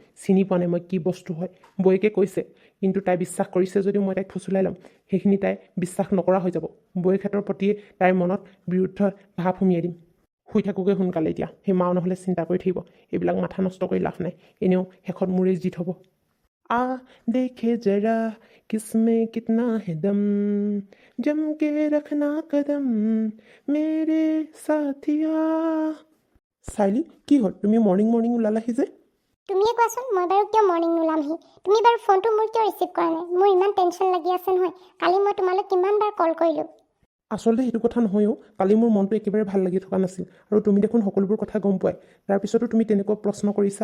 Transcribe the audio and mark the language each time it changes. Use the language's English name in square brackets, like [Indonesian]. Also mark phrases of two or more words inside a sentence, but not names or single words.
[Assamese] চিনি পোৱা নাই মই কি বস্তু হয়। বৌয়েকে কৈছে, কিন্তু তাই বিশ্বাস কৰিছে যদিও মই তাইক ফুচুলাই ল'ম। সেইখিনি তাই বিশ্বাস নকৰা হৈ যাব। বৌয়েকহঁতৰ প্ৰতিয়ে তাইৰ মনত বিৰুদ্ধ ভাৱ সুমিয়াই দিম। শুই থাকোঁগৈ সোনকালে এতিয়া। সেই মাও নহ'লে চিন্তা কৰি থাকিব। এইবিলাক মাথা নষ্ট কৰি লাভ নাই, এনেও শেষত মোৰেই জিত হ'ব। [Hindi] देखे जरा किसमें कितना है दम, जम के रखना कदम मेरे साथिया। [Assamese] চাইলি, কি হ'ল? তুমি [English] morning morning [Assamese] ওলালাহি যে? তুমিয়ে কোৱাচোন, মই বাৰু কিয় মৰ্ণিং নোলামহি? তুমি বাৰু ফোনটো মোৰ কিয় ৰিচিভ কৰা নাই? মোৰ ইমান টেনশ্যন লাগি আছে নহয়। কালি মই তোমালৈ কিমানবাৰ কল কৰিলোঁ। আচলতে সেইটো কথা নহয়ও, কালি মোৰ মনটো একেবাৰে ভাল লাগি থকা নাছিল। আৰু তুমি দেখোন সকলোবোৰ কথা গম পোৱাই, তাৰপিছতো তুমি তেনেকুৱা প্ৰশ্ন কৰিছা।